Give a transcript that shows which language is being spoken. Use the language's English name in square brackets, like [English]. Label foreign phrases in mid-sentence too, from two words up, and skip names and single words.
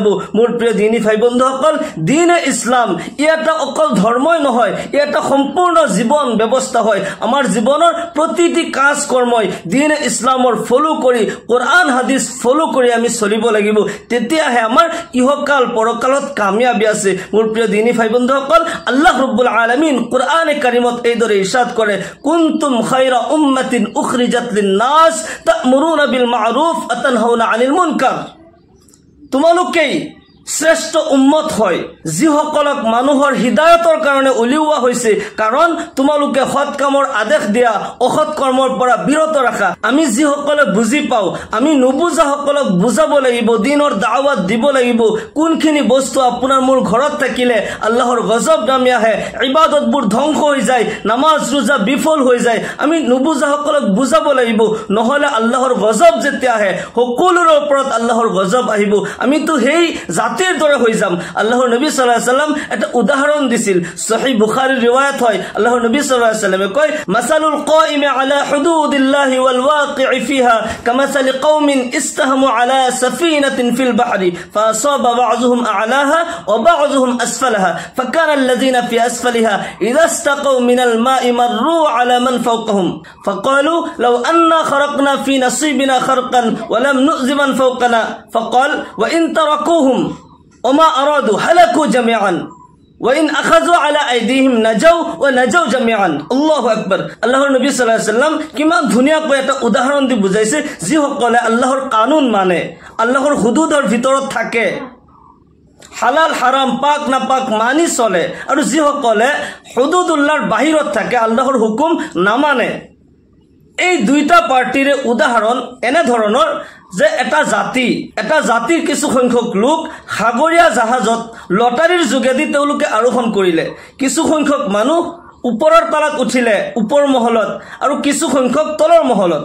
[Assamese] মোৰ প্ৰিয় দিনী ভাই বন্ধুসকল, দিন ইছলাম ই এটা অকল ধৰ্মই নহয়, ই এটা সম্পূৰ্ণ জীৱন ব্যৱস্থা হয়। আমাৰ জীৱনৰ প্ৰতিটি কাজ কৰ্মই দিন ইছলামৰ ফলো কৰি, কোৰআন হাদিছ ফলো কৰি আমি চলিব লাগিব, তেতিয়াহে আমাৰ ইহকাল পৰকালত কামিয়াবি আছে। মোৰ প্ৰিয় দিনী ভাই বন্ধুসকল, [Arabic] الله رب العالمين [Assamese] কোৰআনে কাৰিমত এইদৰে ইৰশাদ কৰে, [Arabic] كنتم خير أمة أخرجت للناس تأمرون بالمعروف وتنهون عن المنكر. [Assamese] তোমালোকেই শ্ৰেষ্ঠ উম্মত হয়, যিসকলক মানুহৰ হিদায়তৰ কাৰণে উলিওৱা হৈছে, কাৰণ তোমালোকে সৎ কামৰ আদেশ দিয়া, অসৎ কৰ্মৰ পৰা বিৰত ৰাখা। আমি যিসকলে বুজি পাওঁ, আমি নুবুজাসকলক বুজাব লাগিব, দিনৰ দাৱাত দিব লাগিব, কোনখিনি বস্তু আপোনাৰ মোৰ ঘৰত থাকিলে আল্লাহৰ গজব নামি আহে, ইবাদতবোৰ ধ্বংস হৈ যায়, নামাজ ৰোজা বিফল হৈ যায়, আমি নুবুজাসকলক বুজাব লাগিব, নহলে আল্লাহৰ গজব যেতিয়া আহে সকলোৰে ওপৰত আল্লাহৰ গজব আহিব, আমিতো সেই জাতিৰ দৰে হৈ যাম। আল্লাহৰ নবী [Arabic] صلى الله عليه وسلم [Assamese] এটা উদাহৰণ দিছিল, সহিহ বুখাৰীৰ ৰিৱায়াত হয়, আল্লাহৰ নবী [Arabic] صلى الله عليه وسلم [Assamese] কয়, [Arabic] মাসালুল القائم على حدود الله والواقع فيها كمثل قوم استهموا على سفينة في البحر فأصاب بعضهم أعلاها وبعضهم أسفلها فكان الذين في أسفلها إذا استقوا من الماء مروا على من فوقهم فقالوا لو أنا خرقنا في نصيبنا خرقا ولم نؤذ من فوقنا فقال وإن تركوهم وما أرادوا هلكوا جميعا وإن أخذوا على أيديهم نجوا ونجوا جميعا. الله أكبر. [Assamese] আল্লাহৰ নবী [Arabic] صلى الله عليه وسلم [Assamese] কিমান ধুনীয়াকৈ এটা উদাহৰণ দি বুজাইছে, যিসকলে আল্লাহৰ কানুন মানে, আল্লাহৰ হুদুদৰ ভিতৰত থাকে, হালাল হারাম পাক নাপাক মানি চলে, আৰু যিসকলে হুদুদুল্লাহৰ বাহিৰত থাকে, আল্লাহৰ হুকুম নামানে। এই দুইটা পাৰ্টিৰে উদাহৰণ এনে ধৰণৰ যে এটা জাতিৰ কিছু সংখ্যক লোক সাগৰীয়া জাহাজত লটাৰীৰ যোগেদি তেওঁলোকে আৰোহণ কৰিলে, কিছু সংখ্যক মানুহ ওপৰৰ তালাত উঠিলে ওপৰ মহলত, আৰু কিছু সংখ্যক তলৰ মহলত।